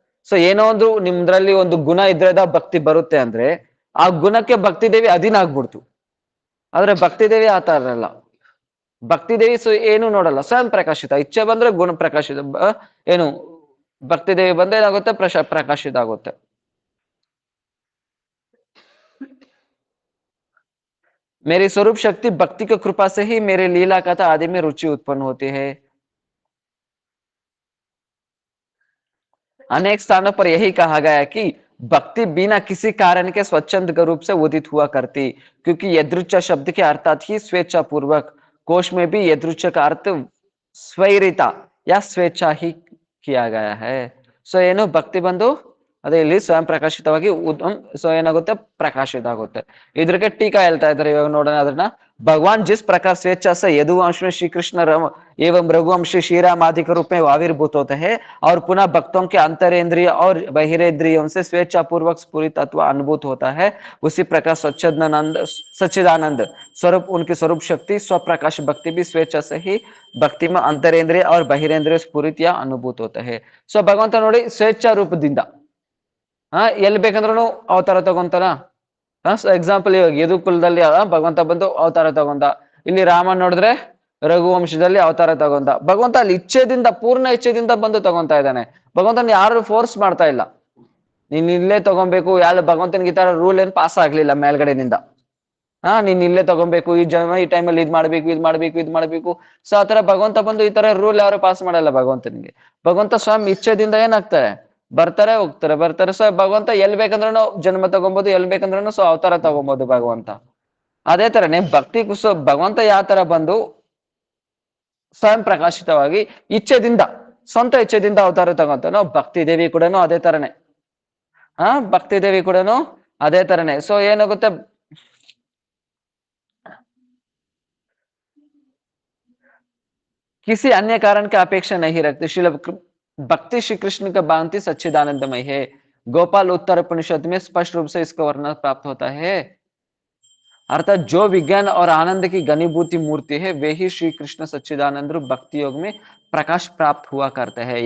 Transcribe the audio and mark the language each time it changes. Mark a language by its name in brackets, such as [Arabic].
[Kannada] So ಏನೋ ಒಂದು ನಿಮ್ದ್ರಲ್ಲಿ ಒಂದು ಗುಣ ಇದ್ರದ ಭಕ್ತಿ ಬರುತ್ತೆ ಅಂದ್ರೆ ಆ ಗುಣಕ್ಕೆ ಭಕ್ತಿ ದೇವಿ ಅಧೀನ ಆಗ್ಬಿಡ್ತು। ಆದ್ರೆ ಭಕ್ತಿ ದೇವಿ ಆ ತರ ಅಲ್ಲ, ಭಕ್ತಿ ದೇವಿ ಏನು ನೋಡಲ್ಲ, ಸ್ವಯಂ ಪ್ರಕಾಶಿತ, ಇಚ್ಛೆ ಬಂದ್ರೆ ಗುಣ ಪ್ರಕಾಶಿತ, ಏನು ಭಕ್ತಿ ದೇವಿ ಬಂದ್ರೆ ಏನಾಗುತ್ತೆ, ಪ್ರಕಾಶಿತ ಆಗುತ್ತೆ। [Hindi] मेरी स्वरूप शक्ति भक्ति की कृपा से ही मेरे लीला कथा आदि में रुचि उत्पन्न होती है। अनेक स्थानों पर यही कहा गया है कि भक्ति बिना किसी कारण के स्वच्छंद रूप से उदित हुआ करती, क्योंकि यदृच्छा शब्द के अर्थात ही स्वेच्छा पूर्वक, कोश में भी यदृच्छा का अर्थ स्वैरिता या स्वेच्छा ही किया गया है। [Kannada] ಸೊ ಏನು ಭಕ್ತಿ ಬಂದು ಅದೇ ಇಲ್ಲಿ ಸ್ವಯಂ ಪ್ರಕಾಶಿತವಾಗಿ ಸೊ ಏನಾಗುತ್ತೆ, ಪ್ರಕಾಶಿತ ಆಗುತ್ತೆ। ಇದ್ರಿಗೆ ಟೀಕಾ ಹೇಳ್ತಾ ಇದ್ದಾರೆ, ಇವಾಗ ನೋಡೋಣ ಅದನ್ನ। [Hindi] भगवान जिस प्रकार स्वेच्छा से यदुवंश में श्री कृष्ण एवं रघुवंश श्री राम आदि के रूप में आविर्भूत होते हैं और पुनः भक्तों के अंतरेंद्रिय और बहिरेंद्रियों से स्वेच्छा पूर्वक स्फुरित अथवा अनुभूत होता है, उसी प्रकार सच्चिदानंद स्वरूप उनकी स्वरूप शक्ति स्वप्रकाश भक्ति भी स्वेच्छा से ही भक्ति में अंतरेंद्रिय और बहिरेंद्रिय स्फुरित या अनुभूत होता है। [Kannada] ಸೊ ಭಗವಂತ ನೋಡಿ ಸ್ವೇಚ್ಛಾ ರೂಪದಿಂದ ಎಲ್ಲಿ ಬೇಕಂದ್ರೂ ಅವತಾರ ತಗೊಂತಾನ। ಎಕ್ಸಾಂಪಲ್ ಇವಾಗ ಯದುಕುಲದಲ್ಲಿ ಭಗವಂತ ಬಂದು ಅವತಾರ ತಗೊಂಡ, ಇಲ್ಲಿ ರಾಮ ನೋಡಿದ್ರೆ ರಘುವಂಶದಲ್ಲಿ ಅವತಾರ ತಗೊಂಡ। ಭಗವಂತ ಅಲ್ಲಿ ಇಚ್ಛೆದಿಂದ, ಪೂರ್ಣ ಇಚ್ಛೆದಿಂದ ಬಂದು ತಗೊಂತಾ ಇದ್ದಾನೆ, ಭಗವಂತನ ಯಾರು ಫೋರ್ಸ್ ಮಾಡ್ತಾ ಇಲ್ಲ, ನೀನ್ ಇಲ್ಲೇ ತಗೊಬೇಕು, ಯಾರು ಭಗವಂತನಿಗೆ ಈ ತರ ರೂಲ್ ಏನ್ ಪಾಸ್ ಆಗ್ಲಿಲ್ಲ ಮೇಲ್ಗಡೆನಿಂದ, ನೀನ್ ಇಲ್ಲೇ ತಗೊಬೇಕು, ಈ ಟೈಮಲ್ಲಿ ಇದ್ ಮಾಡ್ಬೇಕು। ಸೊ ಆತರ ಭಗವಂತ ಬಂದು ಈ ತರ ರೂಲ್ ಯಾರು ಪಾಸ್ ಮಾಡಲ್ಲ ಭಗವಂತನಿಗೆ। ಭಗವಂತ ಸ್ವಯಂ ಇಚ್ಛೆದಿಂದ ಏನಾಗ್ತಾರೆ, ಬರ್ತಾರೆ ಹೋಗ್ತಾರೆ। ಸೊ ಭಗವಂತ ಎಲ್ ಬೇಕಂದ್ರೂ ಜನ್ಮ ತಗೊಬಹುದು, ಎಲ್ ಬೇಕಂದ್ರೂ ಸೊ ಅವತಾರ ತಗೊಬಹುದು ಭಗವಂತ। ಅದೇ ತರನೇ ಭಕ್ತಿ ಸೊ ಭಗವಂತ ಯಾವ ತರ ಬಂದು ಸ್ವಯಂ ಪ್ರಕಾಶಿತವಾಗಿ ಇಚ್ಛೆದಿಂದ, ಸ್ವಂತ ಇಚ್ಛೆದಿಂದ ಅವತಾರ ತಗೊಂತಾನೋ ಭಕ್ತಿ ದೇವಿ ಕೂಡ ಅದೇ ತರನೇ, ಭಕ್ತಿ ದೇವಿ ಕೂಡ ಅದೇ ತರನೇ। ಸೊ ಏನಾಗುತ್ತೆ, [Hindi] किसी अन्य कारण की अपेक्षा नहीं रखते। भक्ति श्री कृष्ण का भांति सच्चिदानंदमय है। गोपाल उत्तर उपनिषद में स्पष्ट रूप से इसका वर्णन प्राप्त होता है, अर्थात जो विज्ञान और आनंद की घनीभूति मूर्ति है वे ही श्री कृष्ण सच्चिदानंद रूप भक्ति योग में प्रकाश प्राप्त हुआ करते हैं।